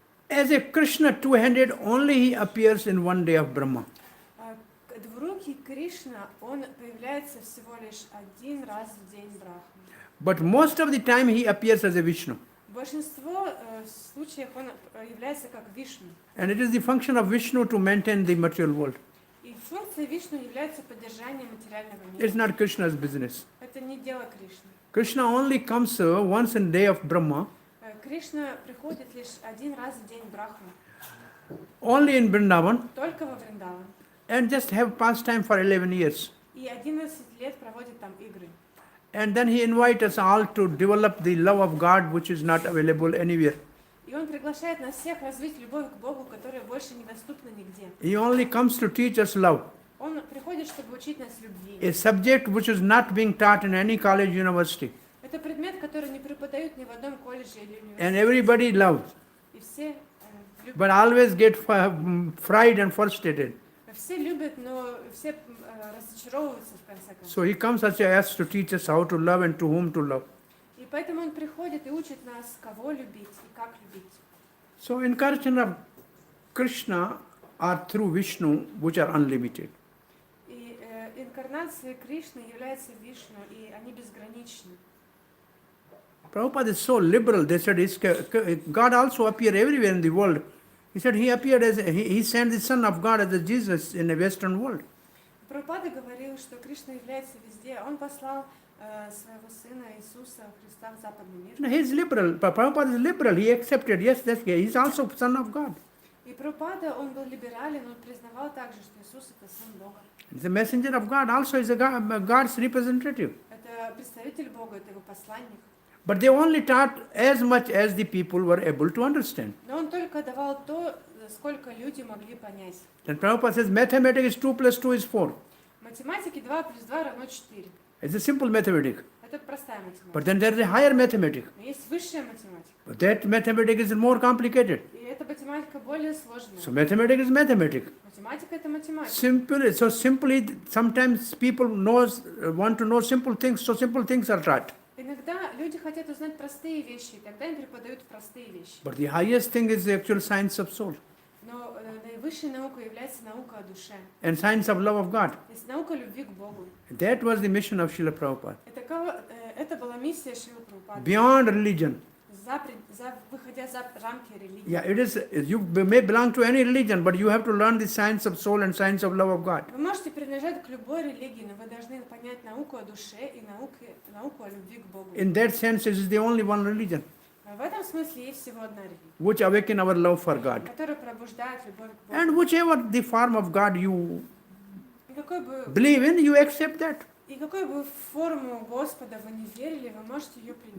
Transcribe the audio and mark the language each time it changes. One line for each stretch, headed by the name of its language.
English: As a Krishna two-handed, only he appears in one day of Brahma.
Russian: Двурукий Кришна, он появляется всего лишь один раз в день Брахмы.
English: But most of the time he appears as a Vishnu.
Russian: В большинство случаев он является как Вишну.
English: And it is the function of Vishnu to maintain the material world.
Russian: И функция Вишну является поддержанием материального
English: It's
Russian: мира.
English: not Krishna's business.
Russian: Это не дело Кришны.
English: Krishna only comes once in day of Brahma,
Russian: Кришна приходит лишь один раз в день Брахмы,
English: only in Vrindavan,
Russian: только во Вриндаван.
English: and just have pastime for 11 years.
Russian: И 11 лет проводит там игры.
English: And then he invites us all to develop the love of God, which is not available anywhere.
Russian: И он приглашает нас всех развить любовь к Богу, которая больше недоступна нигде.
English: He only comes to teach us love,
Russian: Он приходит, чтобы учить нас любви.
English: a subject which is not being taught in any college, university.
Russian: Это предмет, который не преподают ни в одном колледже или
English: And
Russian: университете.
English: everybody loves,
Russian: И все любят.
English: but always get fried and frustrated.
Russian: Все любят, но все разочаровываются в конце концов.
English: So he comes as us to teach us how to love and to whom to love.
Russian: И поэтому он приходит и учит нас, кого любить и как любить.
English: So incarnation of Krishna are through Vishnu, which are unlimited.
Russian: И инкарнация Кришны является Вишну, и они безграничны.
English: Prabhupada is so liberal. They said God also appeared everywhere in the world. He said he appeared as he sent the Son of God as a Jesus in the Western world.
Russian: Прабхупада говорил, что Кришна является везде. Он послал своего сына Иисуса Христа в западный мир.
English: No, he is liberal. Prabhupada is liberal. He accepted. Yes, that's he is also Son of God.
Russian: И Прабхупада, он был либерален, он признавал также, что Иисус это Сын Бога.
English: The messenger of God also is a God's representative.
Russian: Это представитель Бога, это его посланник.
English: But they only taught as much as the people were able to understand.
Russian: Но он только давал то, сколько люди могли понять.
English: Then Prabhupada says mathematics is 2 plus 2 is 4.
Russian: Математики 2 плюс 2 равно 4.
English: It's a simple mathematics.
Russian: Это простая математика.
English: But then there is a higher mathematics.
Russian: Но есть высшая математика.
English: But that mathematics is more complicated.
Russian: И эта математика более сложная.
English: So mathematics is mathematics.
Russian: Математика это математика.
English: Simply, sometimes people want to know simple things, so simple things are taught.
Russian: Иногда люди хотят узнать простые вещи, и тогда им преподают простые вещи.
English: But the highest thing is the actual science of soul
Russian: Но наивысшей наукой является наука о душе.
English: and science of love of God.
Russian: То есть наука любви к Богу.
English: That was the mission of Srila Prabhupada.
Russian: Это была миссия Шрилы Прабхупады.
English: Beyond religion.
Russian: Выходя за рамки религии.
English: Yeah, it is. You may belong to any religion, but you have to learn the science of soul and science of love of God.
Russian: Вы можете принадлежать к любой религии, но вы должны понять науку о душе и науку о любви к Богу.
English: In that sense, it is the only one religion
Russian: В этом смысле есть всего одна религия,
English: which awaken our love for God.
Russian: которая пробуждает любовь к Богу.
English: And whichever the form of God you
Russian: И какой бы
English: believe in, you accept that.
Russian: И какую бы форму Господа вы не верили, вы можете ее принять.